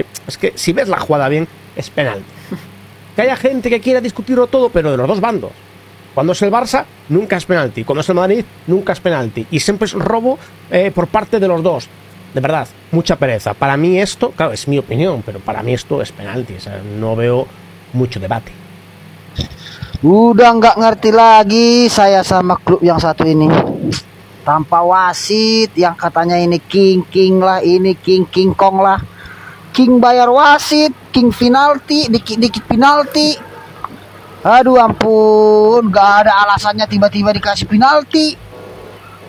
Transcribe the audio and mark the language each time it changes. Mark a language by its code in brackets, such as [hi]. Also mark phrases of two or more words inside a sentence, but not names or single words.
[es] Es que si ves la jugada bien, es penalti. Que haya gente que quiera discutirlo todo, pero de los 2 bandos. Cuando es el Barça, nunca es penalti. Cuando es el Madrid, nunca es penalti. Y siempre es robo por parte de los 2. De verdad, mucha pereza. Para mí esto, claro, es mi opinión, pero para mí esto es penalti. O sea, no veo mucho debate. [id] Udah nggak ngerti lagi saya sama klub yang satu ini. Tanpa wasit yang katanya ini king lah, ini king kong lah. King bayar wasit, king penalti, dikit penalti. Aduh ampun, gak ada alasannya tiba-tiba dikasih penalti.